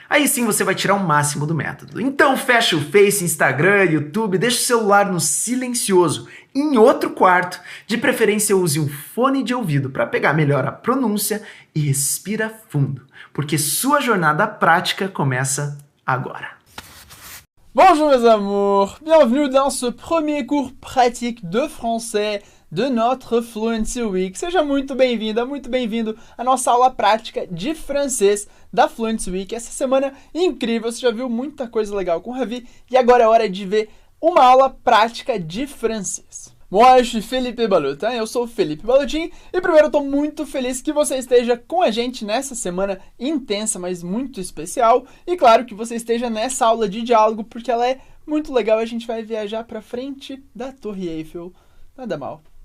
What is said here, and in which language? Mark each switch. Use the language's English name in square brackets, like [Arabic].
[Portuguese] Aí sim você vai tirar o máximo do método. Então fecha o Face, Instagram, YouTube, deixa o celular no silencioso, em outro quarto, de preferência use um fone de ouvido para pegar melhor a pronúncia e respira fundo, porque sua jornada prática começa agora. [French] Bonjour mes amours, bienvenue dans ce premier cours pratique de français de notre Fluency Week. [Portuguese] Seja muito bem-vinda, muito bem-vindo à nossa aula prática de francês da Fluency Week. Essa semana incrível, você já viu muita coisa legal com o Ravi e agora é hora de ver uma aula prática de francês. [French] Moi, je suis Felipe Balotin, [Portuguese] eu sou Felipe Balotin e primeiro eu tô muito feliz que você esteja com a gente nessa semana intensa, mas muito especial e claro que você esteja nessa aula de diálogo porque ela é muito legal, a gente vai viajar pra frente da Torre Eiffel, nada mal.